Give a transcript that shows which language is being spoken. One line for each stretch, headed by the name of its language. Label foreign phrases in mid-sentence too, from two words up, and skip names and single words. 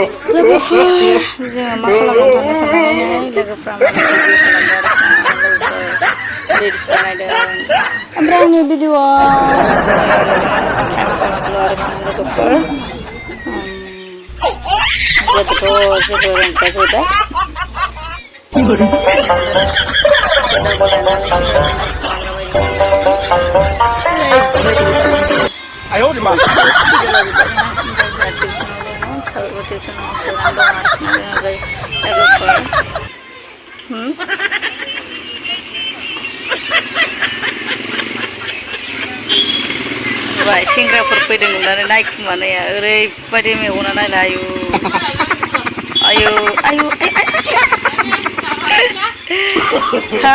Bodo: लोगोफोर जोङो मा खालामनानै थानो साननानै लोगोफ्रा माने भिडिअ खालामबाय आरोखि रिल्स बानायदों ओमफ्राय आंनि भिडिअआ टाइम पासल' आरोखि लोगोफोर जेबोथ' जेबो रोंखाया
English: I hold him up.
Bodo: सेंग्राफोर फैदों नुनानै नायखुमानाया ओरैबायदि मेगना नायला आयु आयु हा